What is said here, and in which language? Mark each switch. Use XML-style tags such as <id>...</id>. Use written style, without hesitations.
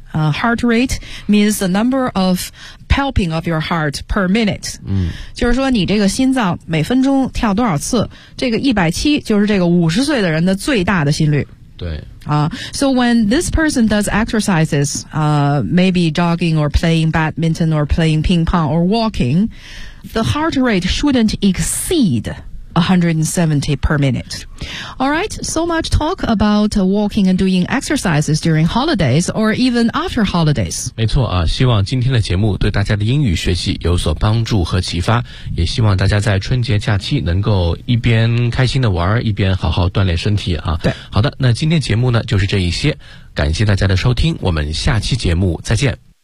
<en>Heart rate means the number of pumping of your heart per minute. 嗯，</en> <zh>就是说你这个心脏每分钟跳多少次？这个170就是这个50岁的人的最大的心率。对。</zh> <en>啊 ，So when this person does exercises, maybe jogging or playing badminton or playing ping pong or walking, the heart rate shouldn't exceed 170 per minute. All right, so much talk about walking and doing exercises during holidays or even after holidays.</en> <zh>没错啊，希望今天的节目对大家的英语学习有所帮助和启发，也希望大家在春节假期能够一边开心的玩，一边好好锻炼身体啊。对，好的，那今天节目呢就是这一些，感谢大家的收听，我们下期节目再见。</zh>